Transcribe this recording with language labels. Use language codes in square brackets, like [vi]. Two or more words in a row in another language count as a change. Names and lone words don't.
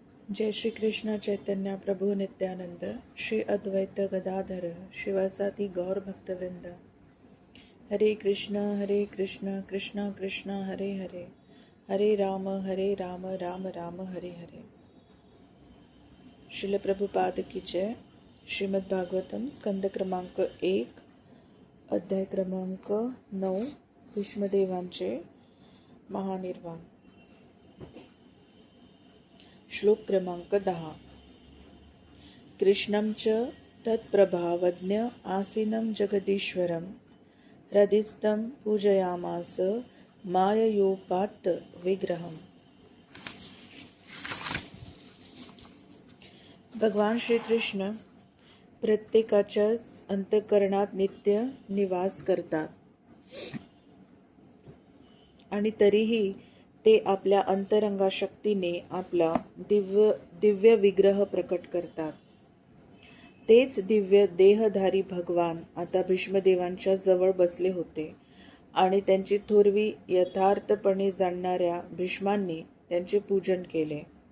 [sa] जय श्री कृष्ण चैतन्य प्रभु नित्यानंद श्री अद्वैत गदाधर शिवासादि गौर भक्तवृंद। हरे कृष्ण कृष्ण कृष्ण हरे हरे, हरे राम राम राम हरे हरे। [hi] श्रील प्रभुपाद की जय। [mr] श्रीमद् भागवतम स्कंद क्रमांक 1 अध्याय क्रमांक 9 भीष्मदेवांचे महानिर्वाण। श्लोक क्रमांक 10। [sa] कृष्णं च तत्प्रभावज्ञ आसीनं जगदीश्वरं हृदिस्थं पूजयामास माययोपात्त विग्रहम। [mr] भगवान श्री कृष्ण प्रत्येकाच्याच अंतःकरणात नित्य निवास करतात आणि तरीही ते आपल्या अंतरंगा शक्तीने आपला दिव्य विग्रह प्रकट करतात। तेच दिव्य देहधारी भगवान आता भीष्मदेवांच्या जवळ बसले होते आणि त्यांची थोरवी यथार्थपणे जाणणाऱ्या भीष्मांनी त्यांचे पूजन केले।